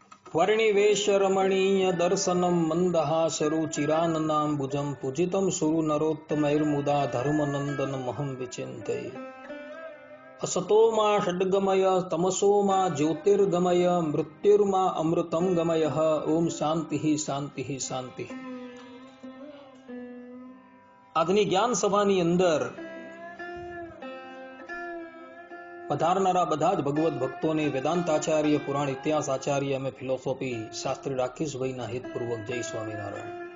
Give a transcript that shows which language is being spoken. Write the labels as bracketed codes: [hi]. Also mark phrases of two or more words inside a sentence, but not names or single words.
[sa] વર્ણિવેશ રમણીય દર્શનમ મંદહાસરુચિરાનનાંબુજમ પૂજિતમ સુરુ નરોત્તમૈર્મુદા ધર્મનંદન મહં વિચિંતયે असतो मां षड्गमय तमसो मां ज्योतिर्गमय मृत्युर्मा अमृतम गमय ओम शांति शांति शांति। [gu] આજની જ્ઞાન સભાની અંદર પધારનારા બધા જ ભગવત ભક્તોને વેદાંતાચાર્ય, પુરાણ ઇતિહાસ આચાર્ય અને ફિલોસોફી શાસ્ત્રી રાકેશભાઈના હિતપૂર્વક જય સ્વામિનારાયણ।